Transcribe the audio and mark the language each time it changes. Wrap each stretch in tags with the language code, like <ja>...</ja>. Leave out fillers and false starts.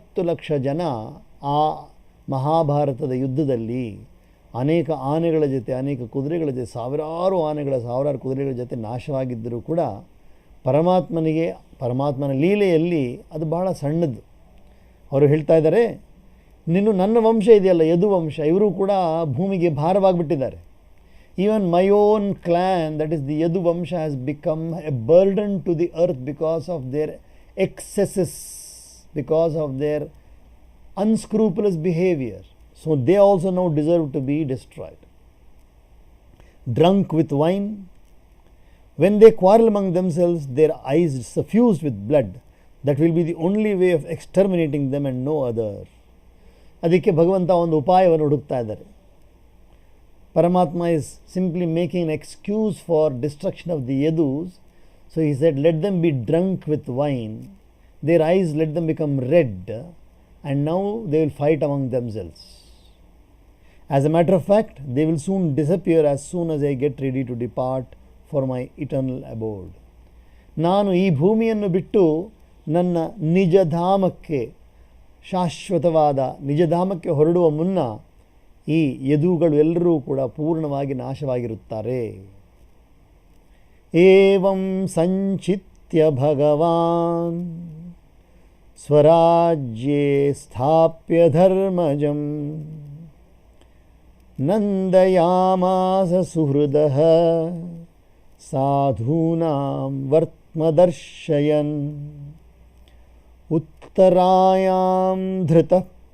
<kn>ಲಕ್ಷ ಜನ ಆ ಮಹಾಭಾರತದ ಯುದ್ಧದಲ್ಲಿ ಅನೇಕ ಆನೆಗಳ ಜೊತೆ, ಅನೇಕ ಕುದುರೆಗಳ ಜೊತೆ, ಸಾವಿರಾರು ಕುದುರೆಗಳ ಜೊತೆ ನಾಶವಾಗಿದ್ದರೂ ಕೂಡ ಪರಮಾತ್ಮನ ಲೀಲೆಯಲ್ಲಿ ಅದು ಬಹಳ ಸಣ್ಣದು. ಅವರು ಹೇಳ್ತಾ ಇದ್ದಾರೆ, ನೀನು ನನ್ನ ವಂಶ ಇದೆಯಲ್ಲ, ಯದುವಂಶ, ಇವರು ಕೂಡ ಭೂಮಿಗೆ ಭಾರವಾಗಿಬಿಟ್ಟಿದ್ದಾರೆ.</kn> <en>Even my own clan, that is the Yadu Vamsha, has become a burden to the earth because of their excesses, because of their unscrupulous behavior. So they also now deserve to be destroyed. Drunk with wine, when they quarrel among themselves, their eyes suffused with blood, that will be the only way of exterminating them and no other.</en> <kn>ಅದಕ್ಕೆ ಭಗವಂತ ಒಂದು ಉಪಾಯವನ್ನು ಹುಡುಕ್ತಾ ಇದ್ದಾರೆ.</kn> <en>Paramatma is simply making an excuse for destruction of the Yadus. So he said, let them be drunk with wine, their eyes let them become red, and now they will fight among themselves. As a matter of fact, they will soon disappear as soon as I get ready to depart for my eternal abode.</en> <kn>ನಾನು ಈ ಭೂಮಿಯನ್ನು ಬಿಟ್ಟು ನನ್ನ ನಿಜಧಾಮಕ್ಕೆ, ಶಾಶ್ವತವಾದ ನಿಜಧಾಮಕ್ಕೆ ಹೊರಡುವ ಮುನ್ನ ಈ ಯದುಗಳು ಎಲ್ಲರೂ ಕೂಡ ಪೂರ್ಣವಾಗಿ ನಾಶವಾಗಿರುತ್ತಾರೆ.</kn> <sa>ಏವಂ ಸಂಚಿತ್ಯ ಭಗವಾನ್ ಸ್ವರಾಜ್ಯೇ ಸ್ಥಾಪ್ಯ ಧರ್ಮಜಂ ನಂದಯಾಮಾಸ ಸುಹೃದಃ ಸಾಧೂನಾಂ ವರ್ತ್ಮದರ್ಶಯನ್ ಉತ್ತರಾಯಾಂ ಧೃತಃ</sa>